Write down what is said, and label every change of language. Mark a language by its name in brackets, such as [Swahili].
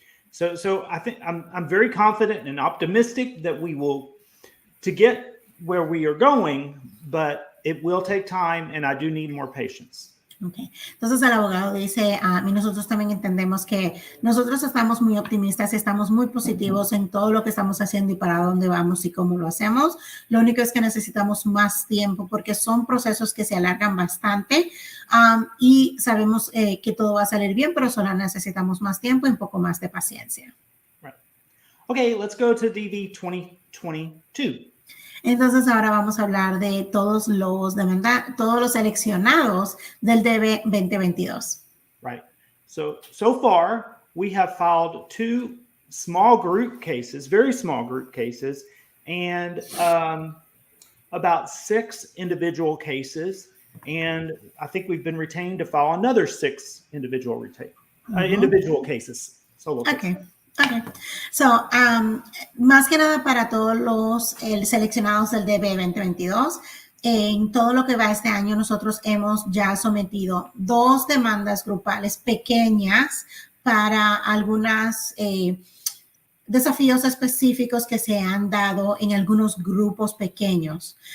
[English] So I think I'm very confident and optimistic that we will to get where we are going, but it will take time and I do need more patience. Okay. [Spanish] Entonces el abogado dice, y nosotros también entendemos que nosotros estamos muy optimistas y estamos muy positivos en todo lo que estamos haciendo y para dónde vamos y cómo lo hacemos. Lo único es que necesitamos más tiempo porque son procesos que se alargan bastante y sabemos que todo va a salir bien, pero solo necesitamos más tiempo y un poco más de paciencia. [English] Right. Okay, let's go to DV 2022. [Spanish] Entonces ahora vamos a hablar de todos los seleccionados del DV 2022. [English] Right. So far we have filed 2 small group cases, very small group cases, and about 6 individual cases. And I think we've been retained to file another 6 individual individual cases. Solo cases. Okay. [Spanish] So, más que nada para todos los seleccionados del DV 2022, en todo lo que va este año nosotros hemos ya sometido 2 demandas grupales pequeñas para algunos desafíos específicos que se han dado en algunos grupos pequeños.